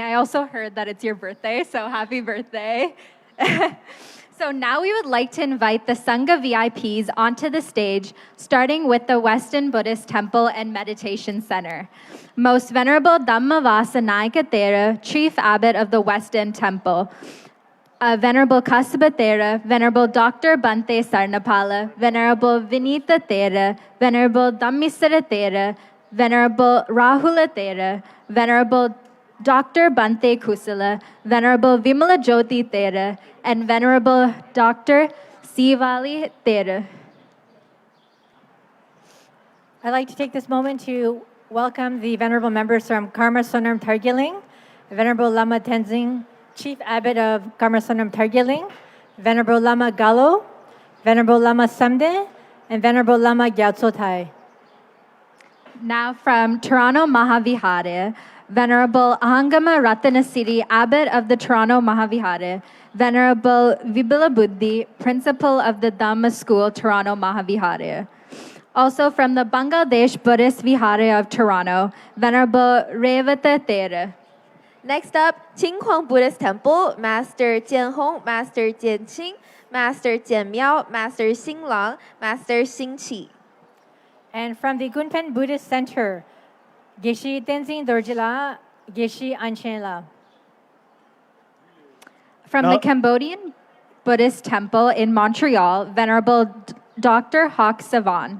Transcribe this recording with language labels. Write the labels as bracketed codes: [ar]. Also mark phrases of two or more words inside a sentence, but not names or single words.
[en] I also heard that it's your birthday, so happy birthday. So now we would like to invite the Sangha VIPs onto the stage, starting with the Weston Buddhist Temple and Meditation Center. Most Venerable Dhammavasa Nayaka Thera, Chief Abbot of the Weston Temple. Venerable Kassapa Thera, Venerable Dr. Bhante Sarnapala, Venerable Vinita Thera, Venerable Dhammisara Thera, Venerable Rahula Thera, Venerable Dr. Bhante Kusala, Venerable Vimala Jyoti Thera, and Venerable Dr. Sivali Thera. I'd like to take this moment to welcome the venerable members from Karmasanam Targyiling, Venerable Lama Tenzing, Chief Abbot of Karmasanam Targyiling, Venerable Lama Galo, Venerable Lama Samde, and Venerable Lama Gyatso Thai. Now from Toronto Mahavihara, Venerable Ahangama Ratanasiddhi, Abbot of the Toronto Mahavihara, Venerable Vibhala Buddhi, Principal of the Dhamma School, Toronto Mahavihara. Also from the Bangladesh Buddhist Vihara of Toronto, Venerable Revata Thera. Next up, Qinghuang Buddhist Temple, Master Jian Hong, Master Jian Qing, Master Jian Miao, Master Xing Lang, Master Xing Qi. And from the Gunpen Buddhist Center, Geshe Tenzin Dorjila, Geshe Anchen. From the Cambodian Buddhist Temple in Montreal, Venerable Dr. Hawk Savan.